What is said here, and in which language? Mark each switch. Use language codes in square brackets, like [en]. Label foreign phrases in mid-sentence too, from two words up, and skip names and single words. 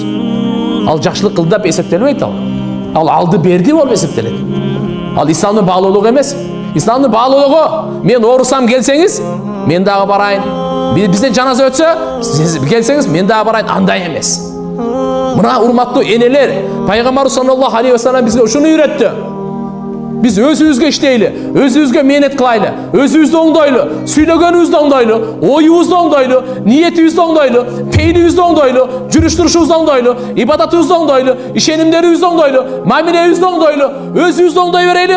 [ky] Ал жакшылык кылды деп эсептелбейт ал. Ал алды берди болуп эсептелет. Ал исламдын баалуулугу эмес. Исламдын баалуулугу, мен оорусам келсеңиз, мен дагы барайын. Бизден жаназа өтсө, сиз келсеңиз, мен дагы барайын, андай эмес. Мына урматтуу энелер, Пайгамбарыбыз [ar] صلى الله عليه وسلم [ky] бизге ушуну үйрөттү. Биз өзүбүзгө иштейли, өзүбүзгө мээнет кылайлы, өзүбүздү оңдойлу, сүйлөгөнүбүздү оңдойлу, оюбузду оңдойлу, ниетибизди оңдойлу, пейилибизди оңдойлу, жүрүш-турушубузду оңдойлу, ибадатыбызды оңдойлу, ишенимдерибизди оңдойлу, мамилебизди оңдойлу, өзүбүздү оңдой берели.